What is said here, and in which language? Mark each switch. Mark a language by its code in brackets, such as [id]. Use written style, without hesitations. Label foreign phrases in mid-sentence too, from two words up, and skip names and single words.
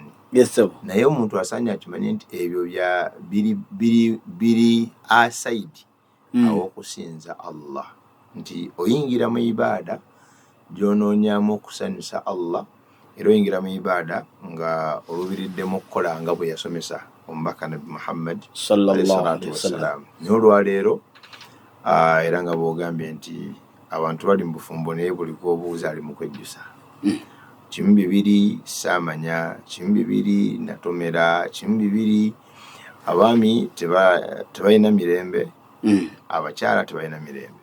[lg] Naye omuntu asaanye akimanye nti ebyo biri aside aw'okusinza Allah, nti oyingira mu ibaada gy'onoonyaamu okusanyusa Allah, era oyingira mu ibaada nga olubiriddemu okukola nga bwe yasomesa omubaka Nabi Muhammad [ar] صلى الله عليه وسلم. [lg] Naye olwaleero era nga bw'ogambye nti abantu bali mu bufumbo naye buli gw'obuuza ali mu kwejjusa. Kimu bibiri saamanya, kimu bibiri natomera, kimu bibiri abaami tebalina mirembe, abakyala tebalina mirembe.